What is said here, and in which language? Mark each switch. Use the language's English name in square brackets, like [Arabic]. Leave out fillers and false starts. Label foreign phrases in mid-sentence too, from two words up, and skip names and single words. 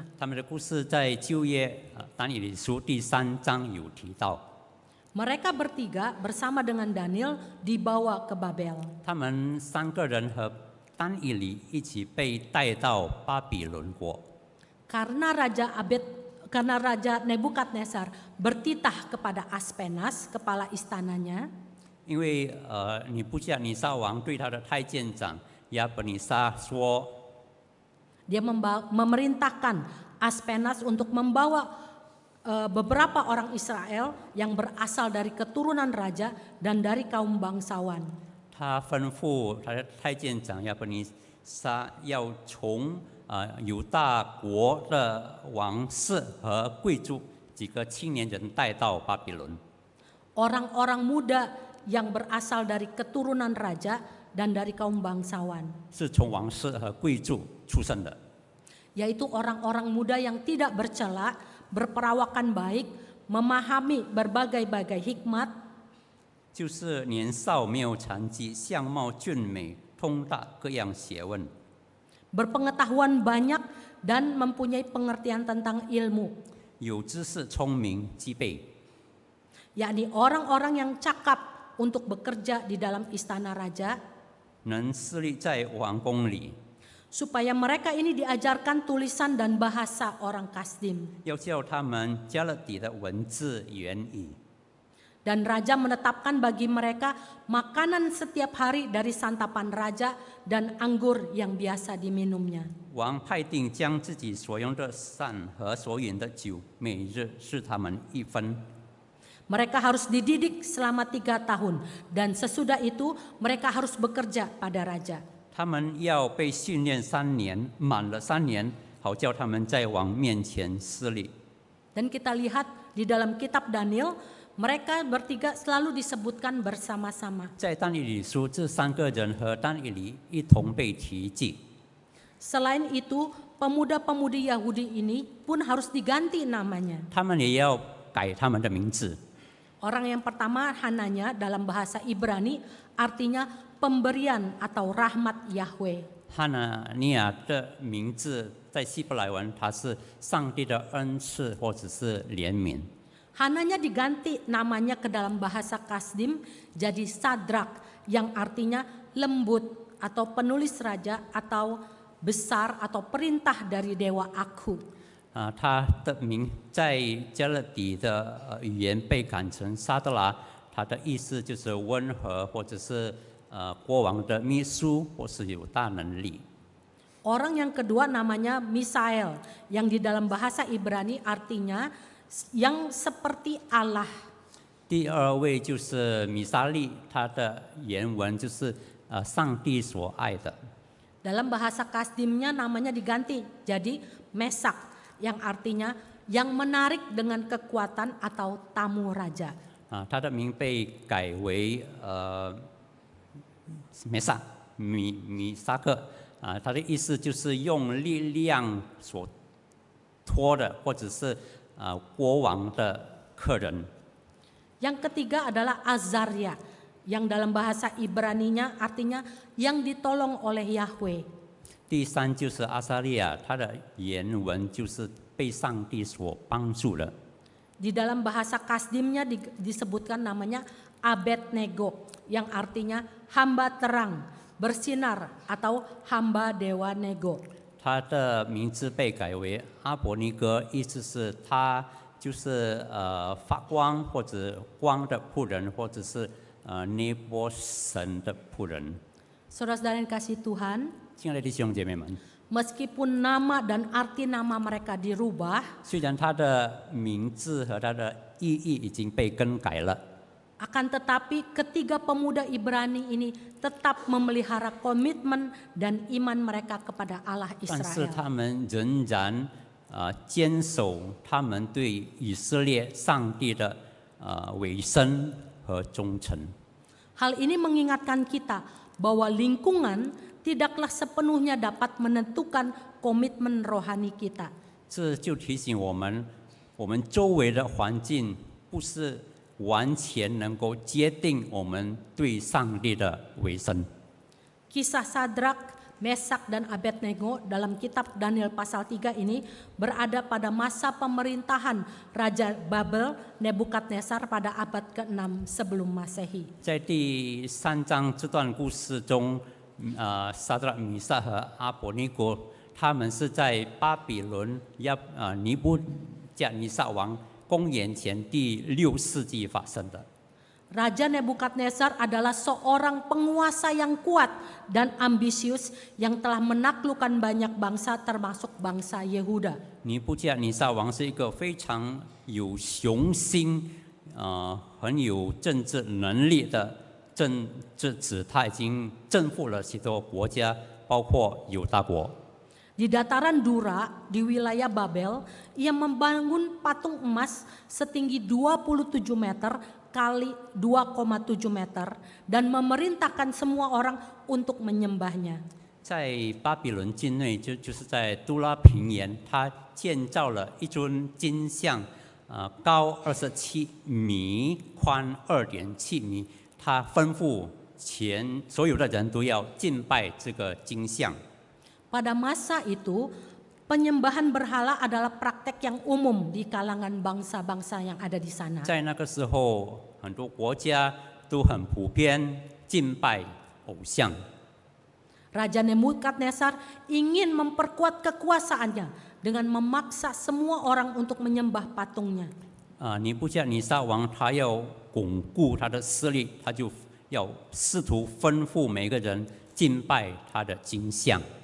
[Chinese] 他们的故事在旧约但以理书第3章有提到。 [Indonesian] Mereka bertiga bersama dengan Daniel dibawa ke Babel. [Chinese] 他们3个人和但以理一起被带到巴比伦国。 [Indonesian] Karena Raja Nebukadnezar bertitah kepada Aspenas, kepala istananya, [Chinese] 因为尼布甲尼撒王对他的太监长亚伯尼撒说， [Indonesian] dia memerintahkan Aspenas untuk membawa beberapa orang Israel yang berasal dari keturunan raja dan dari kaum bangsawan. [Chinese] 他吩咐他的太监长亚伯尼撒要从犹大国的王室和贵族几个青年人带到巴比伦。 [Indonesian] Orang-orang muda yang berasal dari keturunan raja dan dari kaum bangsawan, [Chinese] 是从王室和贵族出生的， [Indonesian] yaitu orang-orang muda yang tidak bercela, berperawakan baik, memahami berbagai-bagai hikmat, [Chinese] 就是年少没有残疾，相貌俊美，通达各样学问， [Indonesian] berpengetahuan banyak dan mempunyai pengertian tentang ilmu, [Chinese] 有知识、聪明、机备， [Indonesian] yakni orang-orang yang cakap untuk bekerja di dalam istana raja, [Chinese] 能侍立在王宫里， [Indonesian] supaya mereka ini diajarkan tulisan dan bahasa orang Kasdim. [Chinese] 要教他们加勒底的文字言语。 [Indonesian] Dan raja menetapkan bagi mereka makanan setiap hari dari santapan raja dan anggur yang biasa diminumnya. [Chinese] 王派定将自己所用的膳和所饮的酒，每日赐他们1分。 [Indonesian] Mereka harus dididik selama 3 tahun dan sesudah itu mereka harus bekerja pada raja. [Chinese] 他们要被训练3年，满了3年，好叫他们在王面前施礼。 [Indonesian] Dan kita lihat di dalam kitab Daniel, mereka bertiga selalu disebutkan bersama-sama. [Chinese] 在但以理书，这3个人和但以理一同被提及。 [Indonesian] Selain itu, pemuda-pemudi Yahudi ini pun harus diganti namanya. [Chinese] 他们也要改他们的名字。 [Indonesian] Orang yang pertama Hananya dalam bahasa Ibrani artinya pemberian atau rahmat Yahweh. [Chinese] 哈拿尼亚的名字在希伯来文，它是上帝的恩赐或者是怜悯。 [Indonesian] Hananya diganti namanya ke dalam bahasa Kasdim jadi Sadrak yang artinya lembut atau penulis raja atau besar atau perintah dari dewa Aku. [Chinese] 他的名在加勒底的语言被改成沙德拉，它的意思就是温和，或者是国王的秘书，或是有大能力。 [Indonesian] Orang yang kedua namanya Misael yang di dalam bahasa Ibrani artinya yang seperti Allah. [Chinese] 第二位就是米沙利，他的原文就是上帝所爱的。 [Indonesian] Dalam bahasa Kasdimnya namanya diganti jadi Mesak yang artinya yang menarik dengan kekuatan atau tamu raja. [Chinese] 他的名被改为米沙克，他的意思就是用力量所托的，或者是国王的客人。 [Indonesian] Yang ketiga adalah Azaria yang dalam bahasa Ibraninya artinya yang ditolong oleh Yahweh. [Chinese] 第三就是阿撒利亚，他的原文就是被上帝所帮助的。 [Indonesian] Di dalam bahasa Kasdimnya disebutkan namanya Abednego yang artinya hamba terang, bersinar atau hamba dewa Nego. [Chinese] 他的名字被改为阿伯尼哥，意思是他就是发光或者光的仆人，或者是尼波神的仆人。 [Indonesian] Saudara-saudara yang kasih Tuhan, [Chinese] 亲爱的弟兄姐妹们， [Indonesian] meskipun nama dan arti nama mereka dirubah, [Chinese] 虽然他的名字和他的意义已经被更改了， [Indonesian] akan tetapi ketiga pemuda Ibrani ini tetap memelihara komitmen dan iman mereka kepada Allah [Chinese] 但是 [Indonesian] Israel. [Chinese] 他们仍然坚守他们对以色列上帝的委身和忠诚。 [Indonesian] Hal ini mengingatkan kita bahwa lingkungan tidaklah sepenuhnya dapat menentukan komitmen rohani kita. [Chinese] 这就提醒我们，我们周围的环境不是完全能够决定我们对上帝的委身。 [Indonesian] Kisah Sadrak, Mesak dan Abednego dalam kitab Daniel pasal 3 ini berada pada masa pemerintahan Raja Babel Nebukadnezar pada abad ke-6 sebelum Masehi. [Chinese] 在第3章这段故事中，撒德拉、米撒和阿伯尼哥，他们是在巴比伦尼布甲尼撒王公元前第6世纪发生的。 [Indonesian] Raja Nebukadnezar adalah seorang penguasa yang kuat dan ambisius yang telah menaklukkan banyak bangsa termasuk bangsa Yehuda. [Chinese] 尼布甲尼撒王是一个非常有雄心、很有政治能力的政治子，他已经征服了许多国家，包括犹大国。 [Indonesian] Di dataran Dura di wilayah Babel, ia membangun patung emas setinggi 27 meter kali 2,7 meter dan memerintahkan semua orang untuk menyembahnya. [Chinese] 在巴比伦境内，就是在都拉平原，他建造了一尊金像，高27米，宽2.7米。他吩咐所有的人都要敬拜这个金像。 [Indonesian] Pada masa itu, penyembahan berhala adalah praktek yang umum di kalangan bangsa-bangsa yang ada di sana. [Chinese] 在那个时候，很多国家都很普遍敬拜偶像。 [Indonesian] Raja Nebukadnezar ingin memperkuat kekuasaannya dengan memaksa semua orang untuk menyembah patungnya. [Chinese] 尼布甲尼撒王他要巩固他的势力，他就要试图吩咐每个人敬拜他的金像。